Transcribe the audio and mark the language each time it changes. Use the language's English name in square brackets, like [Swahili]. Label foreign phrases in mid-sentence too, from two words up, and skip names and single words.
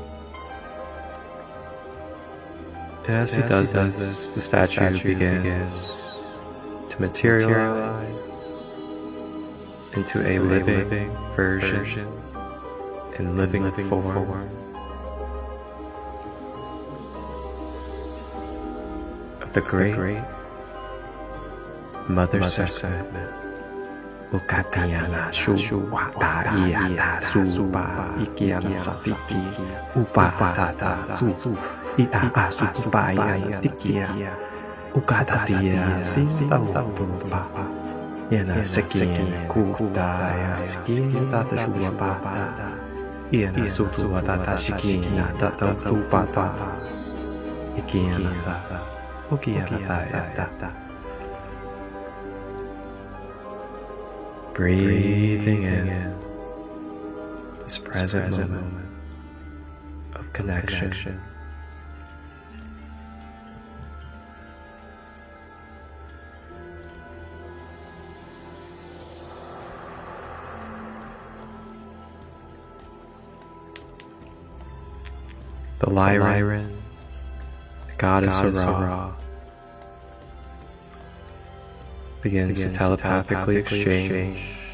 [English] And as he does this, the statue begins to materialize into a living version and living form of the great Mother Sekhmet. Ukatiana Shuwa Tariata Suba Ikiana Satiki Upatata Su Ia Supaya Tikia Ukatatia Sinta Papa Iena sekin kutaya skin tata shubapata. Iena sutuatata shikina tata tupata. Ikiana tata. Ukiata. Breathing in this present moment of connection. The Lyran, the goddess Ra, begins to telepathically exchange